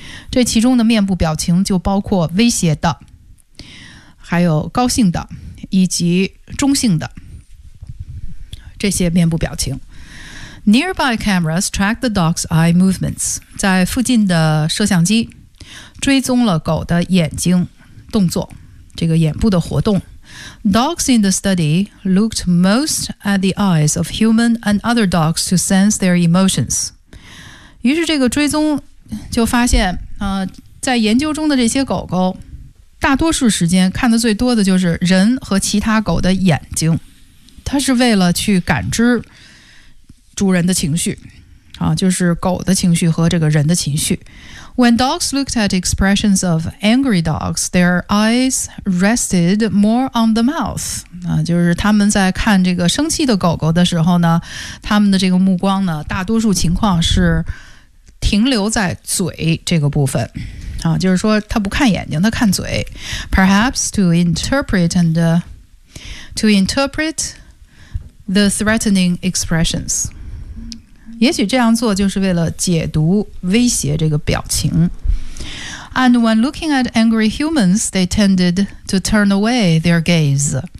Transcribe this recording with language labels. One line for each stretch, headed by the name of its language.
Chinese: 这其中的面部表情就包括威胁的，还有高兴的，以及中性的这些面部表情。
English: Nearby cameras tracked the dog's eye movements.
Chinese: 在附近的摄像机追踪了狗的眼睛动作，这个眼部的活动。
English: Dogs in the study looked most at the eyes of human and other dogs to sense their emotions.
Chinese: 于是这个追踪就发现，在研究中的这些狗狗大多数时间看的最多的就是人和其他狗的眼睛，它是为了去感知主人的情绪啊，就是狗的情绪和这个人的情绪。
English: When dogs looked at expressions of angry dogs, their eyes rested more on the mouth
Chinese: 啊，就是他们在看这个生气的狗狗的时候呢，他们的这个目光呢大多数情况是停留在嘴这个部分啊，就是说他不看眼睛，他看嘴。
English: Perhaps to interpret the threatening expressions.
Chinese: 也许这样做就是为了解读威胁这个表情。
English: And when looking at angry humans, they tended to turn away their gaze.